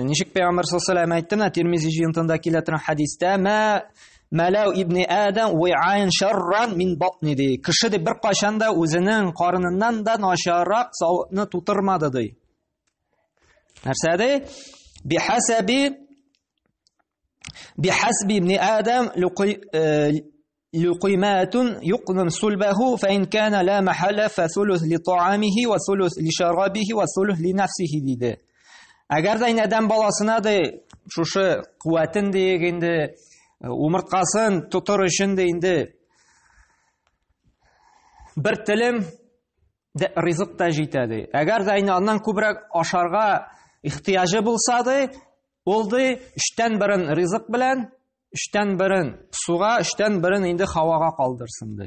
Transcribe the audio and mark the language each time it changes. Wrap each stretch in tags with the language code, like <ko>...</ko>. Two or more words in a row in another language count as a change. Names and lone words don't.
<tt>Ничек Пәйгамбер</tt> <ar>صلى الله عليه وسلم</ar> <tt>әйтте, менә Тирмизи җыентында килә торган хадистә,</tt> <ar>ملأ ابن آدم وعاء شرا من بطن</ar> <tt>ди. Кеше ди бер кашан да үзенең карыныннан да начаррак савытны тутырмады ди. Нәрсә ди?</tt> <ar>بحسب ابن آدم لقيمات يقمن صلبه فإن كان لا محالة فثلث لطعامه وثلث لشرابه وثلث لنفسه диде.</ar> <tt>Әгәр дә адәм баласына ди шушы куәтен дигәндә умырткасын тутыр өчен дә инде бер телем дә ризык та җитә ди. Әгәр дә аннан күбрәк ашарга ихтияҗы булса ди, ул ди 3тән 1 ризык белән, 3тән 1 суга, 3тән 1 инде һавага калдырсын ди.</tt>